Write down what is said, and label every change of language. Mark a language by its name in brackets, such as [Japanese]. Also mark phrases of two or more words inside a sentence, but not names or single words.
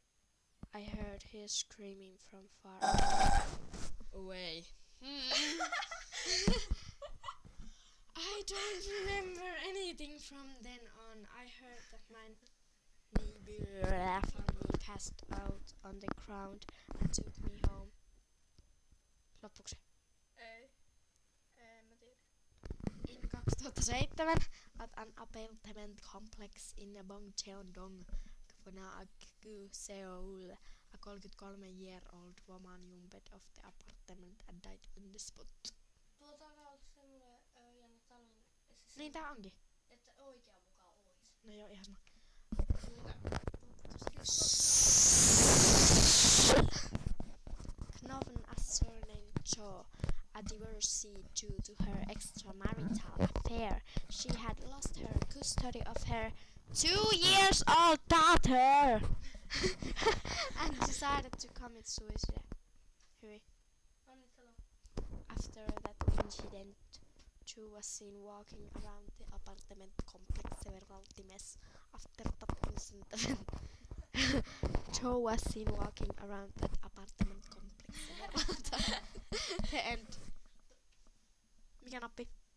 [English] I heard her screaming from far away. I don't remember anything from then on. I heard that my neighbor family passed out on the ground and took me home. [Finnish] Loppuuko se? Ei. En mä tiedä. [English] In 2007 at an apartment complex in Bongcheon-dong, Gwanak-gu, Seoul, a 33-year-old woman jumped off the apartment and died on the spot. [Finnish] Tuota on semmoinen jännä tarina. Niin tää onkin. Että oikea mukaan ois. No joo, ihan sama. [English] Known as surname Cho, a divorcee due to her extramarital affair, she had lost her custody of her 2-year-old daughter and decided to commit suicide. [Finnish] Hyi. Annittelu. [English] After that incident, Chu was seen walking around the apartment complex several times. After that incident, Joe was seen walking around that apartment complex several times. The end. [Finnish] Mikä nappi?